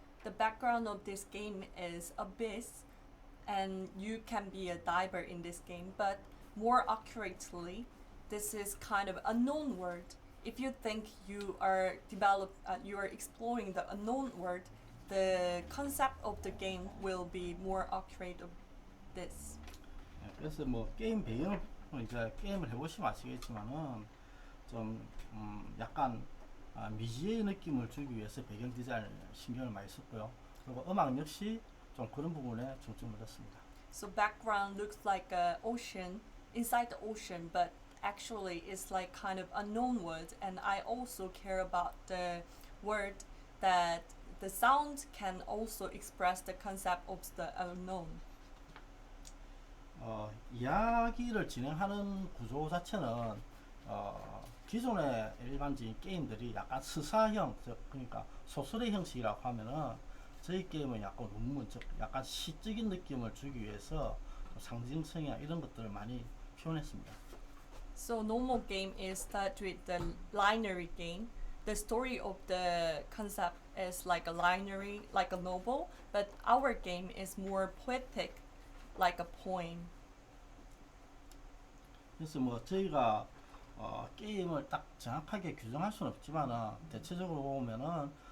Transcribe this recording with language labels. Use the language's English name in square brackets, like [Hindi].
[English] The background of this game is abyss, and you can be a diver in this game, but more accurately, this is kind of unknown world. If you think you are exploring the unknown world, the concept of the game will be more accurate of this. [Korean] 그래서 뭐 게임 배경을 이제 게임을 해보시면 아시겠지만은 좀 약간 미지의 느낌을 주기 위해서 배경 디자인을 신경을 많이 썼고요. 그리고 음악 역시 좀 그런 부분에 중점을 뒀습니다. [English] So background looks like a ocean inside the ocean, but actually it's like kind of unknown world. And I also care about the word that the sound can also express the concept of the unknown. [Korean] 이야기를 진행하는 구조 자체는 기존의 일반적인 게임들이 약간 서사형, 그러니까 소설의 형식이라고 하면은 저희 게임은 약간 논문, 즉 약간 시적인 느낌을 주기 위해서 상징성이나 이런 것들을 많이 표현했습니다. [English] So normal game is start with the linear game. The story of the concept is like a linear, like a novel, but our game is more poetic, like a poem. [Korean] 그래서 뭐 저희가 게임을 딱 정확하게 규정할 수는 없지만은 대체적으로 보면은